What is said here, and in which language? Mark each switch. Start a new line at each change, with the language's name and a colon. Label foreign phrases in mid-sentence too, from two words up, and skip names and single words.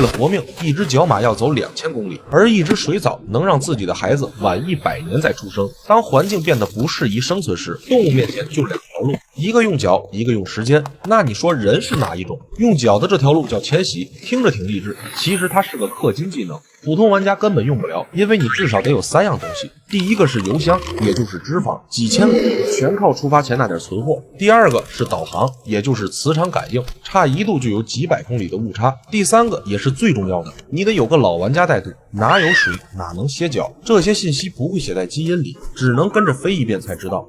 Chinese: 了活命，一只角馬要走2000公里，而一只水藻能让自己的孩子晚100年再出生。当环境变得不适宜生存时，动物面前就2条路，一个用脚，一个用时间。那你说人是哪一种？用脚的这条路叫迁徙，听着挺励志，其實它是個氪金技能，普通玩家根本用不了，因為你至少得有3樣東西。第一個是油箱，也就是脂肪，幾千個，全靠出發前那點存貨。第二個是導航，也就是磁場感應，差1度就有幾百公里的誤差。第三個也是最重要的，你得有個老玩家帶隊，哪有水哪能歇腳，這些信息不會寫在基因裡，只能跟着飛一遍才知道。